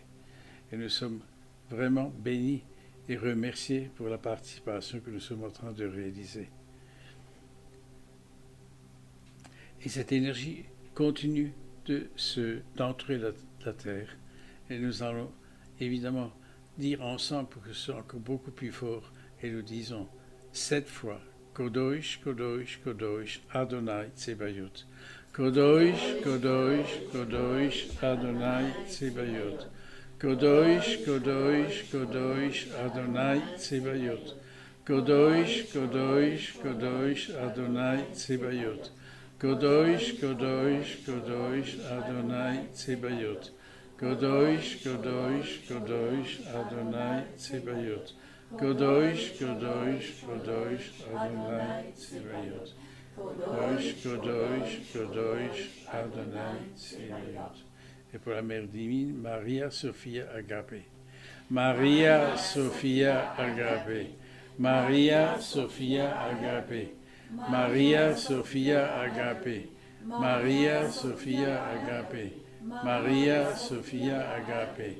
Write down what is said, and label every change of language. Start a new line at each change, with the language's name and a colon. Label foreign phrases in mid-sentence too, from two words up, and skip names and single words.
French: Et nous sommes vraiment bénis et remerciés pour la participation que nous sommes en train de réaliser. Et cette énergie continue d'entrer la terre. Et nous allons évidemment dire ensemble pour que ce soit encore beaucoup plus fort. Et nous disons 7 fois
Hebrew: קדוש, קדוש, קדוש, אדוני צבאות. קדוש, קדוש, קדוש, אדוני צבאות. קדוש, קדוש, קדוש, אדוני צבאות. קדוש, קדוש, קדוש, אדוני צבאות. קדוש, קדוש, קדוש, אדוני צבאות. קדוש, קדוש, קדוש, אדוני צבאות. קדוש, קדוש, קדוש, אדוני צבאות. קדוש, קדוש, קדוש, אדוני צבאות.
French: Et pour la Mère divine, Maria Sophia Agapé. Maria Sophia Agapé. Maria Sophia Agapé. Maria Sophia Agapé. Maria Sophia Agapé. Maria Sophia Agapé.